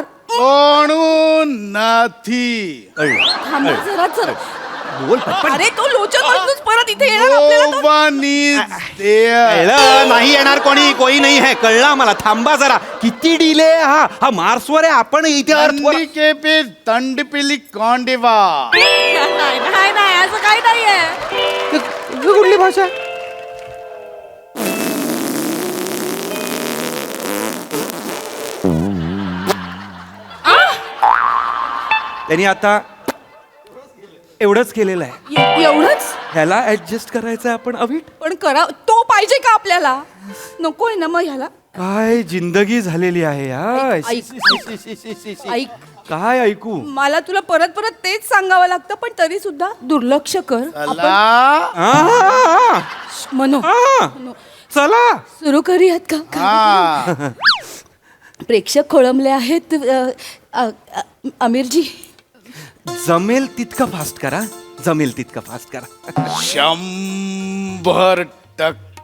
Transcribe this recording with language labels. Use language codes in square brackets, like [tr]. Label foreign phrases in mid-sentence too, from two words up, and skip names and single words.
[mr] म्हणून नाही. थांबा जरा जरा. बोल पटपट. अरे तो लोचन म्हणूनच परत इथे येणार आपल्याला तो. कळलं नाही येणार कोणी [hi] कोई नाही है. [mr] कळलं मला. थांबा जरा. किती डिले हा हा मार्सवर आहे आपण इथे अर्थवर. के पे तंड पिली कांडेवा. नाही नाही असं काही नाहीये. कुठली भाषा. त्यांनी आता एवढंच केलेलं आहे. एवढंच. ह्याला ऍडजस्ट करायचं आपण अवीट. पण करा तो पाहिजे का आपल्याला. नकोय ना मग ह्याला. काय जिंदगी झालेली आहे ऐक, काय ऐकू. मला तुला परत परत तेच सांगावं लागतं, पण तरी सुद्धा दुर्लक्ष कर. आ, मनो, आ, चला सुरू करूयात का. प्रेक्षक खोळंबले आहेत. आमिरजी जमेल तितकं फास्ट करा. जमेल तितकं फास्ट करा. 100%